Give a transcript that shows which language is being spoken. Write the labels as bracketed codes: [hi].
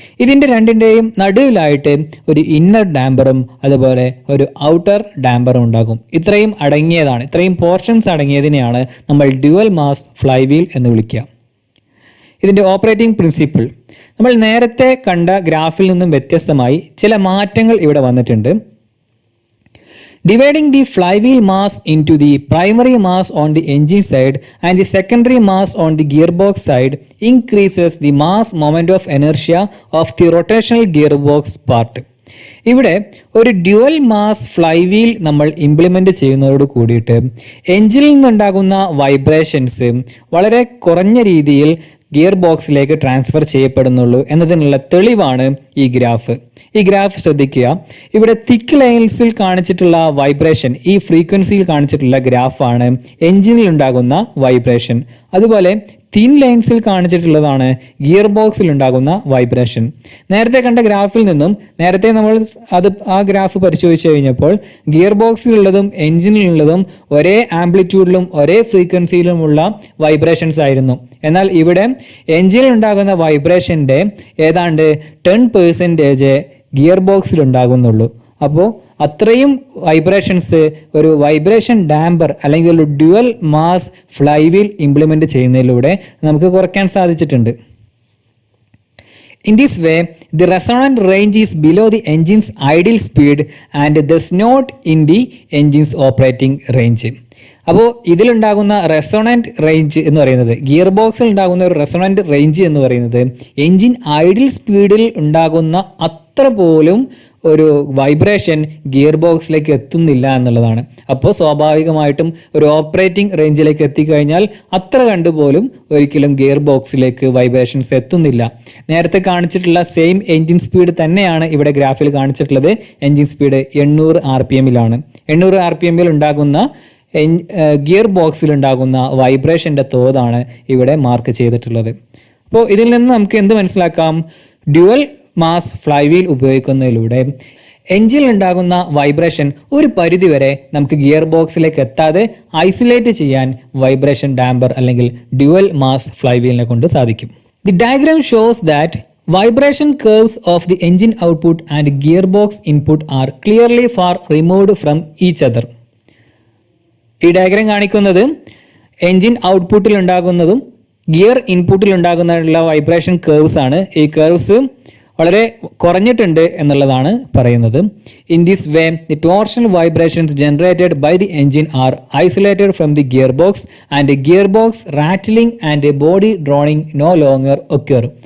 [ml] ഇതിൻ്റെ രണ്ടിൻ്റെയും നടുവിലായിട്ട് ഒരു ഇന്നർ ഡാമ്പറും അതുപോലെ ഒരു ഔട്ടർ ഡാമ്പറും ഉണ്ടാകും. ഇത്രയും അടങ്ങിയതാണ്, ഇത്രയും പോർഷൻസ് അടങ്ങിയതിനെയാണ് നമ്മൾ ഡ്യുവൽ മാസ് ഫ്ലൈവീൽ എന്ന് വിളിക്കുക. ഇതിൻ്റെ ഓപ്പറേറ്റിംഗ് പ്രിൻസിപ്പിൾ നമ്മൾ നേരത്തെ കണ്ട ഗ്രാഫിൽ നിന്നും വ്യത്യസ്തമായി ചില മാറ്റങ്ങൾ ഇവിടെ വന്നിട്ടുണ്ട്. [en] Dividing the flywheel mass into the primary mass on the engine side and the secondary mass on the gearbox side increases the mass moment of inertia of the rotational gearbox part. [ml] ഇവിടെ ഒരു dual mass flywheel നമ്മൾ implement ചെയ്യുന്നതോട് കൂടിയിട്ട് എഞ്ചിനിൽ നിന്നുണ്ടാകുന്ന vibrations വളരെ കുറഞ്ഞ രീതിയിൽ gear ബോക്സിലേക്ക് ട്രാൻസ്ഫർ ചെയ്യപ്പെടുന്നുള്ളൂ എന്നതിനുള്ള തെളിവാണ് ഈ ഗ്രാഫ്. ഈ ഗ്രാഫ് ശ്രദ്ധിക്കുക. ഇവിടെ തിക്ക് ലൈൻസിൽ കാണിച്ചിട്ടുള്ള വൈബ്രേഷൻ, ഈ ഫ്രീക്വൻസിയിൽ കാണിച്ചിട്ടുള്ള ഗ്രാഫാണ് എഞ്ചിനിൽ ഉണ്ടാകുന്ന വൈബ്രേഷൻ. അതുപോലെ തിൻ ലൈൻസിൽ കാണിച്ചിട്ടുള്ളതാണ് ഗിയർ ബോക്സിൽ ഉണ്ടാകുന്ന വൈബ്രേഷൻ. നേരത്തെ കണ്ട ഗ്രാഫിൽ നിന്നും നേരത്തെ നമ്മൾ ആ ഗ്രാഫ് പരിശോധിച്ച് കഴിഞ്ഞപ്പോൾ ഗിയർ ബോക്സിലുള്ളതും എഞ്ചിനിലുള്ളതും ഒരേ ആംപ്ലിറ്റ്യൂഡിലും ഒരേ ഫ്രീക്വൻസിയിലുമുള്ള വൈബ്രേഷൻസ് ആയിരുന്നു. എന്നാൽ ഇവിടെ എഞ്ചിനിൽ ഉണ്ടാകുന്ന വൈബ്രേഷൻ്റെ ഏതാണ്ട് 10% ഗിയർ ബോക്സിൽ ഉണ്ടാകുന്നുള്ളൂ. അപ്പോൾ അത്രയും വൈബ്രേഷൻസ് ഒരു വൈബ്രേഷൻ ഡാമ്പർ അല്ലെങ്കിൽ ഒരു ഡ്യുവൽ മാസ് ഫ്ലൈവീൽ ഇംപ്ലിമെന്റ് ചെയ്യുന്നതിലൂടെ നമുക്ക് കുറയ്ക്കാൻ സാധിച്ചിട്ടുണ്ട്. [en] In this way, the resonant range is below the engine's ideal speed and thus not in the engine's operating range. [ml] അപ്പോൾ ഇതിലുണ്ടാകുന്ന റെസൊണന്റ് റേഞ്ച് എന്ന് പറയുന്നത്, ഗിയർ ബോക്സിൽ ഉണ്ടാകുന്ന ഒരു റെസൊണന്റ് റേഞ്ച് എന്ന് പറയുന്നത് എഞ്ചിൻ ഐഡിയൽ സ്പീഡിൽ ഉണ്ടാകുന്ന അത്ര പോലും ഒരു വൈബ്രേഷൻ ഗിയർ ബോക്സിലേക്ക് എത്തുന്നില്ല എന്നുള്ളതാണ്. അപ്പോൾ സ്വാഭാവികമായിട്ടും ഒരു ഓപ്പറേറ്റിംഗ് റേഞ്ചിലേക്ക് എത്തിക്കഴിഞ്ഞാൽ അത്ര കണ്ടുപോലും ഒരിക്കലും ഗിയർ ബോക്സിലേക്ക് വൈബ്രേഷൻസ് എത്തുന്നില്ല. നേരത്തെ കാണിച്ചിട്ടുള്ള സെയിം എൻജിൻ സ്പീഡ് തന്നെയാണ് ഇവിടെ ഗ്രാഫിൽ കാണിച്ചിട്ടുള്ളത്. Engine speed 800 RPM-ലാണ്. 800 RPM-ൽ ഉണ്ടാകുന്ന ഗിയർ ബോക്സിൽ ഉണ്ടാകുന്ന വൈബ്രേഷൻ്റെ തോതാണ് ഇവിടെ മാർക്ക് ചെയ്തിട്ടുള്ളത്. അപ്പോൾ ഇതിൽ നിന്ന് നമുക്ക് എന്ത് മനസ്സിലാക്കാം? ഡ്യുവൽ മാസ് ഫ്ലൈവീൽ ഉപയോഗിക്കുന്നതിലൂടെ എഞ്ചിനിൽ ഉണ്ടാകുന്ന വൈബ്രേഷൻ ഒരു പരിധിവരെ നമുക്ക് ഗിയർ ബോക്സിലേക്ക് എത്താതെ ഐസൊലേറ്റ് ചെയ്യാൻ വൈബ്രേഷൻ ഡാമ്പർ അല്ലെങ്കിൽ ഡ്യുവൽ മാസ് ഫ്ലൈവീലിനെ കൊണ്ട് സാധിക്കും. [en] The diagram shows that vibration curves of the engine output and gearbox input are clearly far removed from each other. [ml] ഈ ഡയഗ്രാം കാണിക്കുന്നത് എൻജിൻ ഔട്ട്പുട്ടിൽ ഉണ്ടാകുന്നതും ഗിയർ ഇൻപുട്ടിൽ ഉണ്ടാകുന്നതിനുള്ള വൈബ്രേഷൻ കേർവ്സ് ആണ്. ഈ കേർവ്സ് വളരെ കുറഞ്ഞിട്ടുണ്ട് എന്നുള്ളതാണ് പറയുന്നത്. [en] In this way the torsional vibrations generated by the engine are isolated from the gear box and gear box rattling and body droning no longer occur.